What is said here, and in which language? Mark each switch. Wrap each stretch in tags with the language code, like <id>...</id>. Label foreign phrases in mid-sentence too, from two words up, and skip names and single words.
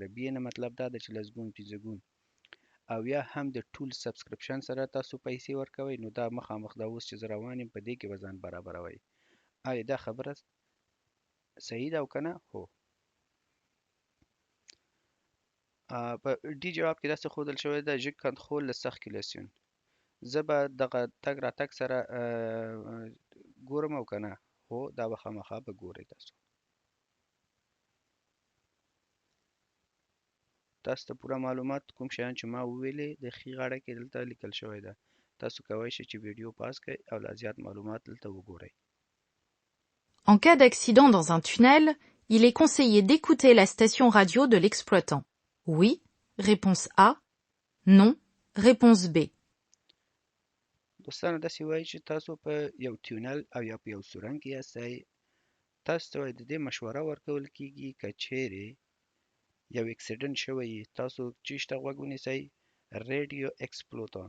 <ps>بي نه مطلب دا ده چې لسګون پنځګون او یا هم د ټول سبسکرپشن سره تاسو پیسې ورکوئ نو دا مخامخ دا اوس چې زه روان یم په دې کې به ځان برابروئ. آیا دا خبره صحیح ده او که نه؟ هو. په ډي جواب کې داسې ښودل شوی ده</ps> <fr>je contrôle la circulation.</fr> <ps>زه به دغه تګ راتګ سره ګورم او که نه؟ هو دا به خامخا به ګورئ. تاسو ته پوره معلومات کوم شیان چې ما وویلې د ښي غاړه کې دلته لیکل شوی ده. تاسو کولی شئ چې ویډیو پاس کړئ او لا زیات معلومات دلته وګورئ.</ps> <fr>En cas d'accident dans un tunnel, il est conseillé d'écouter la station radio de l'exploitant. Oui, réponse A. Non, réponse B.</fr> <ps>دوستانو داسې وایي چې تاسو په یو ټیونل او یا په یو سورنګ کې یاستئ. تاسو ته د دې مشوره ورکول کیږي که چیرې یو اکسیډنټ شوی تاسو چیش ته غوږ ونیسئ؟</ps> <fr>radio exploitant.</fr>